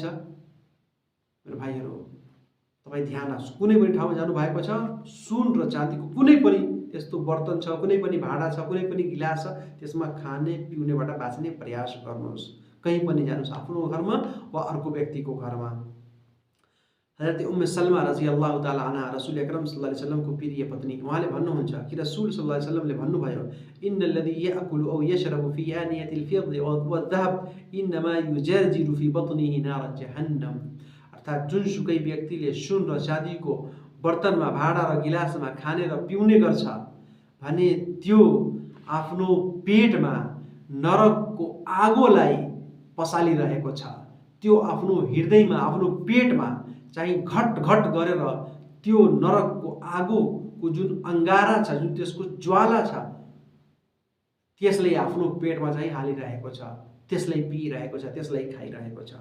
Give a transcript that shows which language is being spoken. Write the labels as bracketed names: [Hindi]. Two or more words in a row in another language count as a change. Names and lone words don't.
[Nepali] मेरो भाइहरू, तपाईँ ध्यान राख्नुहोस्, कुनै पनि ठाउँमा जानुभएको छ, सुन र चाँदीको कुनै पनि त्यस्तो बर्तन छ, कुनै पनि भाँडा छ, कुनै पनि गिलास छ, त्यसमा खाने पिउनेबाट बाँच्ने प्रयास गर्नुहोस्। कहीँ पनि जानुहोस्, आफ्नो घरमा वा अर्को व्यक्तिको घरमा। हजरत उम्मे सलमा [Arabic] رضي الله تعالى عنها [Nepali] रसूल अकरम [Arabic] صلى الله عليه وسلم [Nepali] को प्रिय पत्नी, उहाँले भन्नुहुन्छ कि रसूल सल्लल्लाहु अलैहि वसल्लमले भन्नुभयो, [Arabic] إن الذي يأكل أو يشرب في آنية الفضة والذهب إنما يجرجر في بطنه نار جهنم. [Nepali] अर्थात जुनसुकै व्यक्तिले सुन र चाँदीको बर्तनमा, भाँडा र गिलासमा खाने र पिउने गर्छ भने त्यो आफ्नो पेटमा नरकको आगोलाई पसालिरहेको छ। त्यो आफ्नो हृदयमा, आफ्नो पेटमा चाहिँ घट घट गरेर त्यो नरकको आगोको जुन अंगारा छ, जुन त्यसको ज्वाला छ, त्यसलाई आफ्नो पेटमा चाहिँ हालिरहेको छ, त्यसलाई पिइरहेको छ, त्यसलाई खाइरहेको छ।